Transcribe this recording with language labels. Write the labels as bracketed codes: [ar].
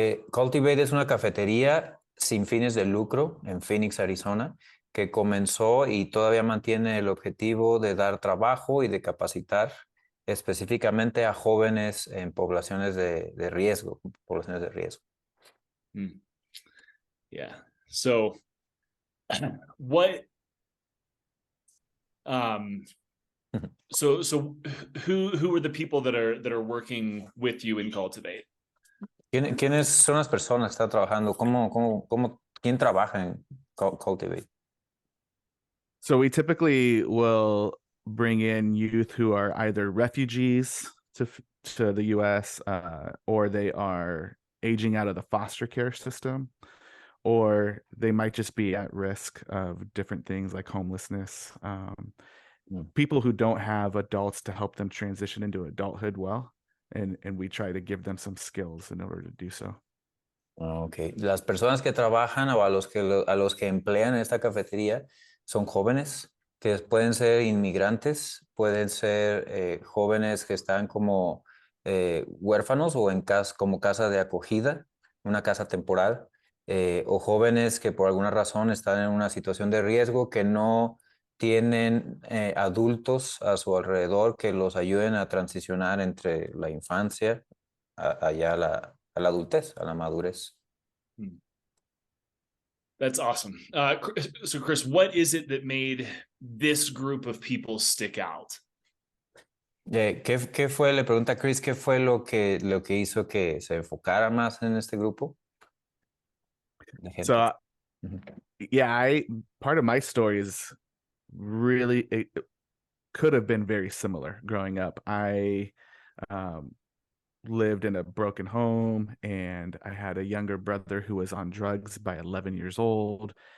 [es] Cultivate es una cafetería sin fines de lucro en Phoenix, Arizona, que comenzó y todavía mantiene el objetivo de dar trabajo y de capacitar específicamente a jóvenes en poblaciones de riesgo, [en] Yeah. So what so who are the people that are working with you in Cultivate? [es] ¿Quiénes son las personas que están trabajando? ¿Quién trabaja en Cultivate? [en] So we typically will bring in youth who are either refugees to the U.S. Or they are aging out of the foster care system, or they might just be at risk of different things like homelessness. People who don't have adults to help them transition into adulthood well, and we try to give them some skills in order to do so. Okay. [es] Las personas que trabajan o a los que emplean en esta cafetería son jóvenes que pueden ser inmigrantes, pueden ser jóvenes que están como huérfanos o como casa de acogida, una casa temporal, o jóvenes que por alguna razón están en una situación de riesgo que no tienen adultos a su alrededor que los ayuden a transicionar entre la infancia allá a la adultez, a la madurez. [en] That's awesome. So Chris, what is it that made this group of people stick out? [es] ¿Qué fue, le pregunta Chris, qué fue lo que hizo que se enfocara más en este grupo? [en] So, yeah, part of my story is really, it could have been very similar growing up. I lived in a broken home, and I had a younger brother who was on drugs by 11 years old.